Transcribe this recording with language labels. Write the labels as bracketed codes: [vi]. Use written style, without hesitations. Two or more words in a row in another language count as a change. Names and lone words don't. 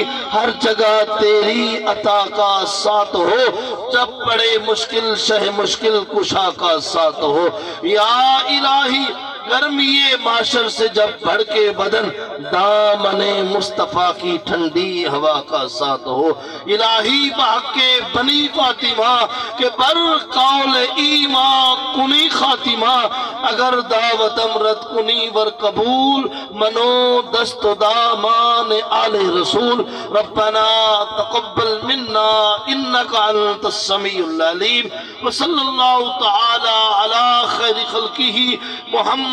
[ur] ہر جگہ تیری عطا کا ساتھ ہو، جب پڑے مشکل شہ مشکل کشا کا ساتھ ہو [ar] یا الہی۔ [ur] گرمی معاشر سے جب بھڑکے بدن، دامن مصطفیٰ کی ٹھنڈی ہوا کا ساتھ ہو الہی۔ [fa] بحق بنی فاطمہ کے بر قول ایمان کنی خاتمہ، اگر دعوت امرت کنی ور قبول، منو دست و دامان آل رسول۔ [ar] ربنا تقبل منا انك انت السمیع العلیم، وصلی اللہ تعالی علی خیر خلقہ محمد